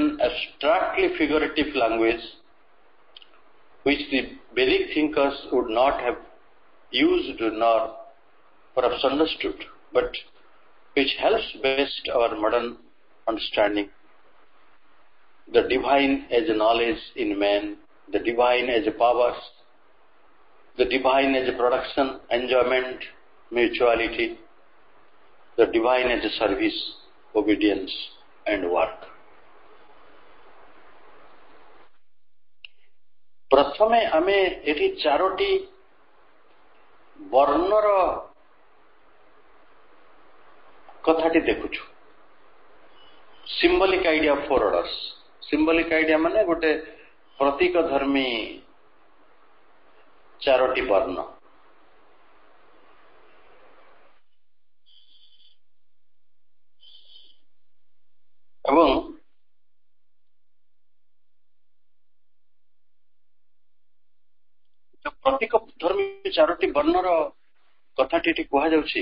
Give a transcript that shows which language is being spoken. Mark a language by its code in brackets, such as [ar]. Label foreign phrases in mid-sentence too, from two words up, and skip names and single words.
[en] abstractly figurative language which the Vedic thinkers would not have used nor perhaps understood, but which helps best our modern understanding the divine as a knowledge in man, the divine as a power, the divine as a production, enjoyment, mutuality, the divine as a service, obedience and work. [or] ପ୍ରଥମେ ଆମେ ଏଠି 4ଟି ବର୍ଣ୍ଣର କଥାଟି ଦେଖୁଛୁ। [en] symbolic idea of 4 orders. symbolic idea [or] ମାନେ ଗୋଟେ ପ୍ରତୀକ ଧର୍ମୀ 4ଟି ବର୍ଣ୍ଣ। ଏବଂ ପ୍ରତୀକ ଧର୍ମୀ 4ଟି ବର୍ଣ୍ଣର କଥାଟି କହ ଯାଉଛି।